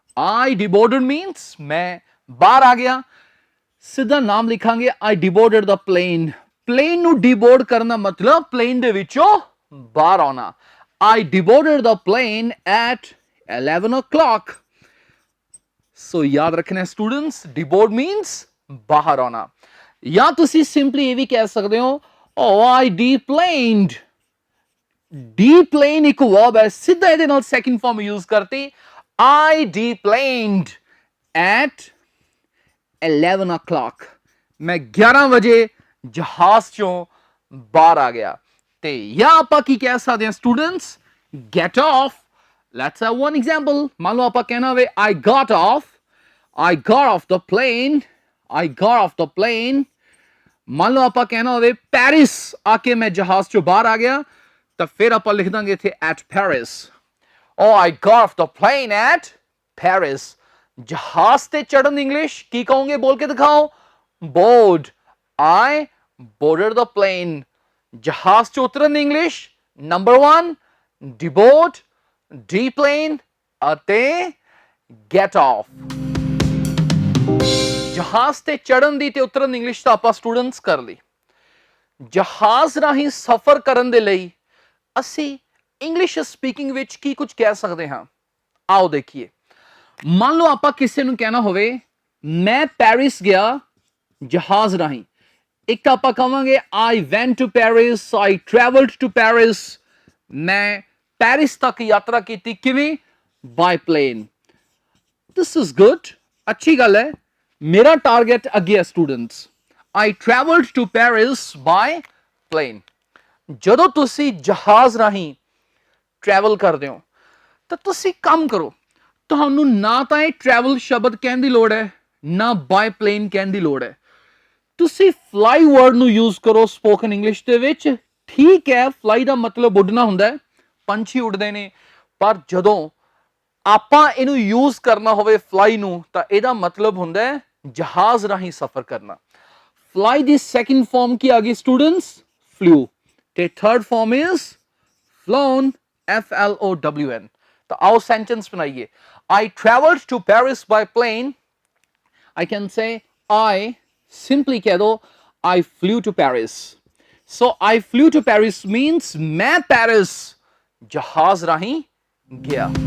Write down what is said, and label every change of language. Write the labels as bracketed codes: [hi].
[en] I deboarded means [pa] ਮੈਂ ਬਾਹਰ ਆ ਗਿਆ। ਸਿੱਧਾ ਨਾਮ ਲਿਖਾਂਗੇ, [en] I deboarded the plane। [pa] Plain ਨੂੰ ਡੀਬੋਰਡ ਕਰਨਾ ਮਤਲਬ ਪਲੇਨ ਦੇ ਵਿੱਚੋਂ ਬਾਹਰ ਆਉਣਾ। [en] I deboarded the plane at 11 o'clock। [pa] ਸੋ ਯਾਦ ਰੱਖਣਾ ਸਟੂਡੈਂਟਸ, ਡੀਬੋਰਡ ਮੀਨਸ ਬਾਹਰ ਆਉਣਾ। ਜਾਂ ਤੁਸੀਂ ਸਿੰਪਲੀ ਇਹ ਵੀ ਕਹਿ ਸਕਦੇ ਹੋ, [en] oh I deplaned। [pa] ਡੀਪਲੇਨ ਇੱਕ ਵਰਬ ਹੈ, ਸਿੱਧਾ ਇਹਦੇ ਨਾਲ ਸੈਕਿੰਡ ਫਾਰਮ ਯੂਜ਼ ਕਰਤੀ, [en] I deplaned at 11 o'clock। [pa] ਮੈਂ 11 ਵਜੇ ਜਹਾਜ਼ ਚੋਂ ਬਾਹਰ ਆ ਗਿਆ। ਤੇ ਜਾਂ ਆਪਾਂ ਕੀ ਕਹਿ ਸਕਦੇ ਹਾਂ students? [en] get off। let's have one example। [pa] ਮੰਨ ਲਓ ਆਪਾਂ ਕਹਿਣਾ ਹੋਵੇ [en] I got off the plane। I got off the plane। [pa] ਮੰਨ ਲਓ ਆਪਾਂ ਕਹਿਣਾ ਹੋਵੇ ਪੈਰਿਸ ਆ ਕੇ ਮੈਂ ਜਹਾਜ਼ ਚੋਂ ਬਾਹਰ ਆ ਗਿਆ ਤਾਂ ਫਿਰ ਆਪਾਂ ਲਿਖ ਦਾਂਗੇ ਇੱਥੇ [en] at Paris। oh I got off the plane at Paris। [pa] ਜਹਾਜ਼ ਤੇ ਚੜਨ ਇੰਗਲਿਸ਼ ਕੀ ਕਹੋਗੇ? ਬੋਲ ਕੇ ਦਿਖਾਓ, [en] board। I boarded the plane। [pa] ਜਹਾਜ਼ ਚ ਉਤਰਨ ਇੰਗਲਿਸ਼ ਨੰਬਰ 1 deboard, deplane ਅਤੇ get off। ਜਹਾਜ਼ ਤੇ ਚੜਨ ਦੀ ਤੇ ਉਤਰਨ ਦੀ ਇੰਗਲਿਸ਼ ਤਾਂ ਆਪਾਂ ਸਟੂਡੈਂਟਸ ਕਰ ਲਈ। ਜਹਾਜ਼ ਰਾਹੀਂ ਸਫ਼ਰ ਕਰਨ ਦੇ ਲਈ ਅਸੀਂ ਇੰਗਲਿਸ਼ ਸਪੀਕਿੰਗ ਵਿੱਚ ਕੀ ਕੁਝ ਕਹਿ ਸਕਦੇ ਹਾਂ? ਆਓ ਦੇਖੀਏ। ਮੰਨ ਲਓ ਆਪਾਂ ਕਿਸੇ ਨੂੰ ਕਹਿਣਾ ਹੋਵੇ ਮੈਂ ਪੈਰਿਸ ਗਿਆ ਜਹਾਜ਼ ਰਾਹੀਂ। ਇੱਕ ਤਾਂ ਆਪਾਂ ਕਹਾਂਗੇ [en] I went to Paris, I traveled to Paris। [pa] ਮੈਂ ਪੈਰਿਸ ਤੱਕ ਯਾਤਰਾ ਕੀਤੀ, ਕਿਵੇਂ? [en] by plane। this is good, [pa] ਅੱਛੀ ਗੱਲ ਹੈ। ਮੇਰਾ ਟਾਰਗੇਟ ਅੱਗੇ ਹੈ students, [en] I traveled to Paris by plane। [pa] ਜਦੋਂ ਤੁਸੀਂ ਜਹਾਜ਼ ਰਾਹੀਂ ਟਰੈਵਲ ਕਰਦੇ ਹੋ ਤਾਂ ਤੁਸੀਂ ਕੰਮ ਕਰੋ, ਤੁਹਾਨੂੰ ਨਾ ਤਾਂ ਇਹ ਟਰੈਵਲ ਸ਼ਬਦ ਕਹਿਣ ਦੀ ਲੋੜ ਹੈ, ਨਾ ਬਾਈ ਪਲੇਨ ਕਹਿਣ ਦੀ ਲੋੜ ਹੈ। ਤੁਸੀਂ ਫਲਾਈ ਵਰਡ ਨੂੰ ਯੂਜ਼ ਕਰੋ ਸਪੋਕਨ ਇੰਗਲਿਸ਼ ਦੇ ਵਿੱਚ। ਠੀਕ ਹੈ, ਫਲਾਈ ਦਾ ਮਤਲਬ ਉੱਡਣਾ ਹੁੰਦਾ ਹੈ, ਪੰਛੀ ਉੱਡਦੇ ਨੇ, ਪਰ ਜਦੋਂ ਆਪਾਂ ਇਹਨੂੰ ਯੂਜ਼ ਕਰਨਾ ਹੋਵੇ ਫਲਾਈ ਨੂੰ ਤਾਂ ਇਹਦਾ ਮਤਲਬ ਹੁੰਦਾ ਹੈ ਜਹਾਜ਼ ਰਾਹੀਂ ਸਫ਼ਰ ਕਰਨਾ। ਫਲਾਈ ਦੀ ਸੈਕਿੰਡ ਫਾਰਮ ਕੀ ਆ ਗਈ ਸਟੂਡੈਂਟਸ? ਫਲੂ। ਤੇ third farm is flown, FLOWN। ਤਾਂ ਆਓ ਸੈਂਟੈਂਸ ਬਣਾਈਏ। [en] I traveled to Paris by plane। I can say I simply [pa] ਕਹਿ ਦੋ [en] I flew to Paris। so I flew to Paris means [pa] ਮੈਂ Paris ਜਹਾਜ਼ ਰਾਹੀਂ ਗਿਆ।